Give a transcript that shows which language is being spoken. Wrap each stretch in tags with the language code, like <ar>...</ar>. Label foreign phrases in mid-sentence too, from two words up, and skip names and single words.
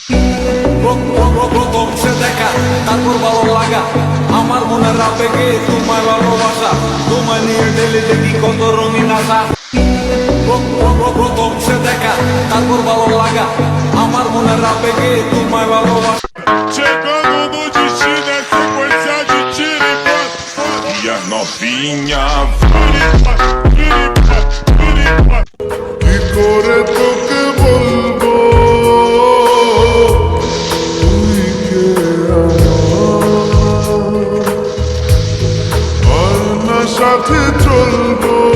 <bn>প্রথম সে দেখা তারপর ভালো লাগা, আমার মনের আবেগে তোমায় ভালোবাসা, তোমায় নিয়ে ঢেলে দেখি কত রঙিন আশা। প্রথম সে দেখা তারপর ভালো লাগা, আমার মনের আবেগে তোমায় ভালোবাসা।</bn> <pt>chegando no destino é sequência de tiro e passa. E a novinha</pt> <bn>কি করে তোকে বলবো তুই কে আমার না সাথে চলবো</bn>